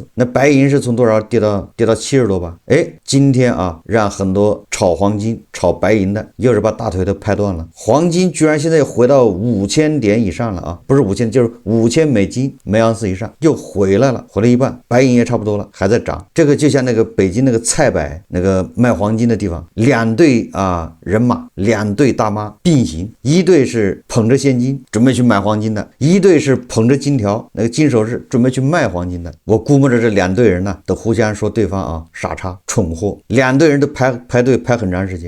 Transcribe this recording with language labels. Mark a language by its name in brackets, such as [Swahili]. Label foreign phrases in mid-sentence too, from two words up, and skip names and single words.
[Chinese] 那白银是從多少跌到70多吧？今天讓很多炒黃金炒白银的又是把大腿都拍斷了。黄金居然現在回到5000點以上了不是5000就是5000美金每盎司以上，又回來了，回了一半。白银也差不多了，還在漲。这個就像那個北京那個菜百那個賣黃金的地方，2隊人馬，2隊大媽並行，一隊是捧着現金準備去買黃金的，一隊是捧着金條那個金首飾準備去賣黃金的。我估摸着這2隊人都互相說對方傻叉蠢貨，2隊人都排隊拍很長時間。